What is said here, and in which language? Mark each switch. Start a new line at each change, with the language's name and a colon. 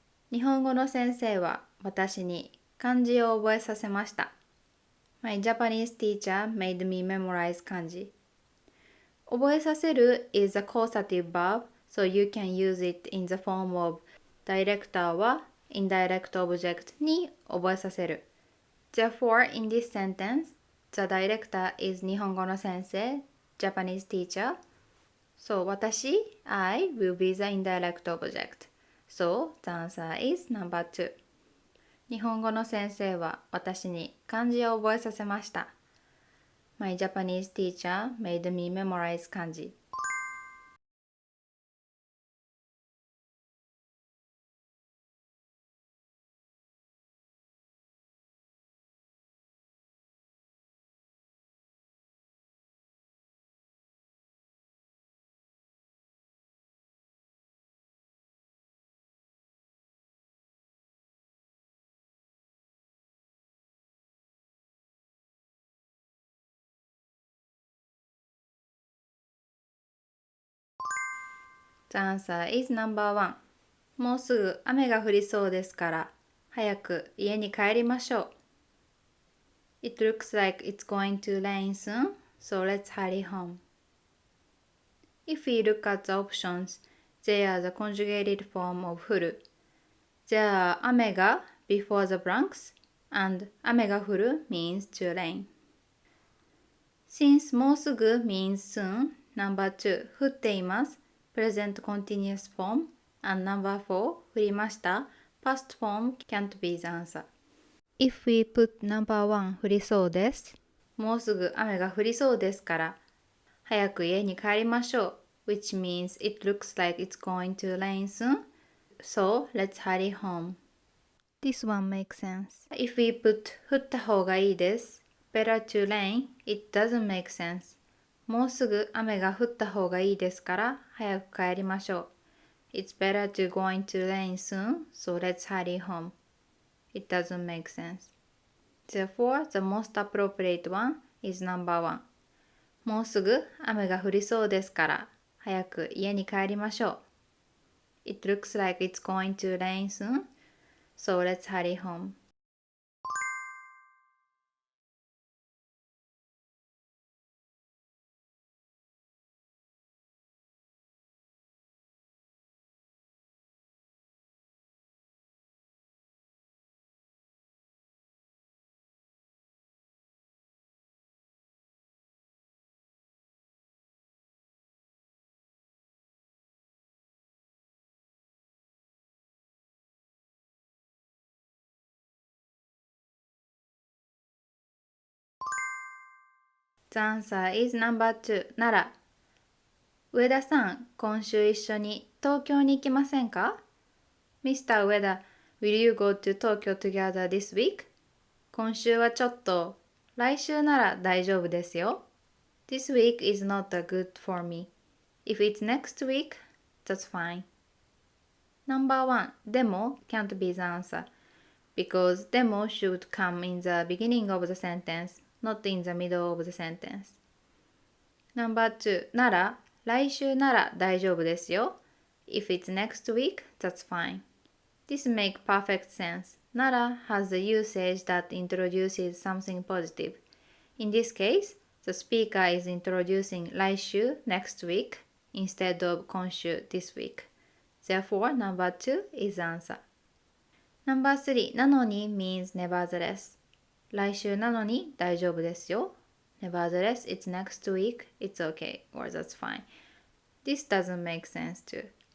Japanese: 日本語の先生は私に漢字を覚えさせました。
English: My Japanese teacher made me memorize 漢字。 覚えさせる is a causative verb, so you can use it in the form of director は indirect object に覚えさせる。 Therefore, in this sentence, the director is 日本語の先生 Japanese teacher.So, 私 I will be the indirect object. So, the answer is number 2.
Japanese: 日本語の先生は私に漢字を覚えさせました。
English: My Japanese teacher made me memorize 漢字。 The answer is number 1.
Japanese: もうすぐ雨が降りそうですから早く家に帰りましょう。
English: It looks like it's going to rain soon, so let's hurry home. If we look at the options, they are the conjugated form of 降る。 There are 雨が before the blanks and 雨が降る means to rain. Since もうすぐ means soon, number 2, 降っています。 Present continuous form and number 4, 降りました Past form can't be the answer. If we put number 1, 降りそうです。
Japanese: もうすぐ雨が降りそうですから早く家に帰りましょう
English: which means it looks like it's going to rain soon. So, let's hurry home. This one makes sense. If we put 降った方がいいです Better to rain, it doesn't make sense.
Japanese: もうすぐ雨が降った方がいいですから早く帰りましょう。
English: It's better to going to rain soon, so let's hurry home. It doesn't make sense. Therefore, the most appropriate one is number one.
Japanese: もうすぐ雨が降りそうですから、早く家に帰りましょう。
English: It looks like it's going to rain soon, so let's hurry home. The answer is number two.
Japanese: なら、上田さん、今週一緒に東京に行きませんか？
English: Mr. 上田、will you go to Tokyo together this week?
Japanese: 今週はちょっと、来週なら大丈夫ですよ。
English: This week is not good for me. If it's next week, that's fine. Number one, でも can't be the answer because でも should come in the beginning of the sentence, not in the middle of the sentence. Number two,
Japanese: なら来週なら大丈夫ですよ。
English: If it's next week, that's fine. This makes perfect sense. なら has the usage that introduces something positive. In this case, the speaker is introducing 来週 next week instead of 今週 this week. Therefore, number two is the answer. Number three, なのに means nevertheless.
Japanese: 来週なのに大丈夫ですよ。
English: Nevertheless, it's next week, it's okay, or that's fine. This doesn't make sense too.